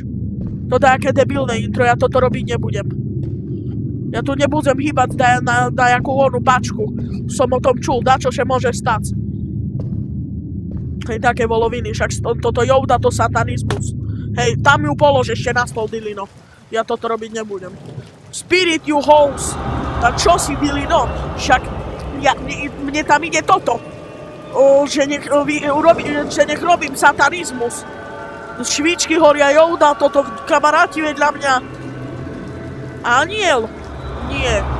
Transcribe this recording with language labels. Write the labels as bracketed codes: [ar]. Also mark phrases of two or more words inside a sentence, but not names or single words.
[sk] To nejaké debilné intro, ja toto robiť nebudem. Ja tu nebudem hýbať na jakú onú pačku. Som o tom čul, dačo še môže stať. Hej, také voloviny, však toto Jouda, to satanizmus. Hej, tam ju polož ešte na stôl, Dilino. Ja toto robiť nebudem. [en] Spirit, you hoes! [sk] Tak čo si, Dilino? Však mne tam ide toto. Že nech robím satanizmus. Švičky horia, Jouda, toto kamaráti vedľa mňa. Aniel? Nie.